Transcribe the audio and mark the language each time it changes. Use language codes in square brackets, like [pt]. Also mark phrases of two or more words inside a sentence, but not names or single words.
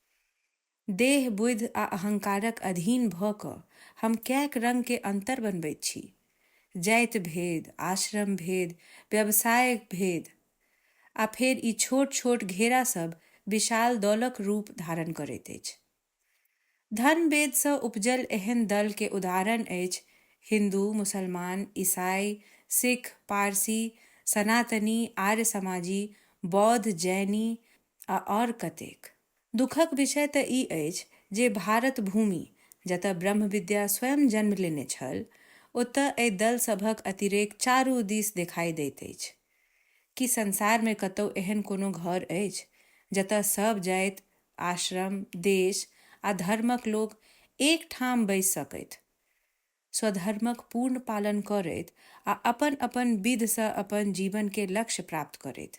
[mai] देह बुद्धि आ अहंकारक अधीन भऽ कऽ हम कैक रंग के अंतर बनबैत छी। जाति भेद, आश्रम भेद, व्यवसाय भेद, आ फेर ई छोट छोट घेरा सब विशाल दलक रूप धारण करैत अछि। धर्म वेद सँ उपजल एहन दल के उदाहरण अछि हिंदू, मुसलमान, ईसाई, सिख, पारसी, सनातनी, आर्य समाजी, बौद्ध, जैनी आ और कतेक। दुखक विषय तऽ ई अछि जे भारत भूमि जतऽ ब्रह्म विद्या स्वयं जन्म लेने छल, ओतऽ एहि दल सभक अतिरेक चारू दिस देखाई दैत अछि। कि संसार में कतौ एहन कोनो घर अछि जतऽ सब जाति, आश्रम, देश आ धर्मक लोक एक ठाम बैसि सकथि, स्वधर्मक पूर्ण पालन करैत आ अपन अपन विधि सँ अपन जीवन के लक्ष्य प्राप्त करैत?